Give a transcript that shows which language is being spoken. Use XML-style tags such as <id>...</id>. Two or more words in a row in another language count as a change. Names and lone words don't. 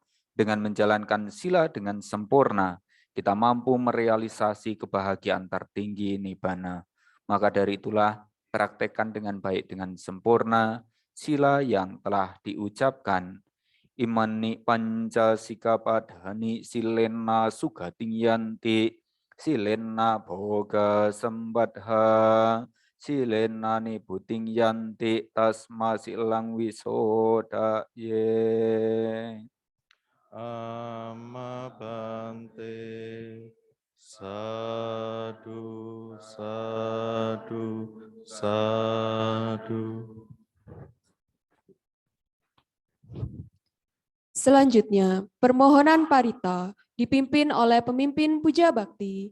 <id>Dengan menjalankan sila dengan sempurna, kita mampu merealisasi kebahagiaan tertinggi nibbana. Maka dari itulah, praktekkan dengan baik dengan sempurna sila yang telah diucapkan.</id> <pi>Imani panca sikapadhani silena sugating yanti silena boga sembadha silena nibuting yanti tasma silang wisoda ye. Amabante sadu sadu sadu.</pi> <id>Selanjutnya, permohonan parita dipimpin oleh pemimpin puja bakti.</id>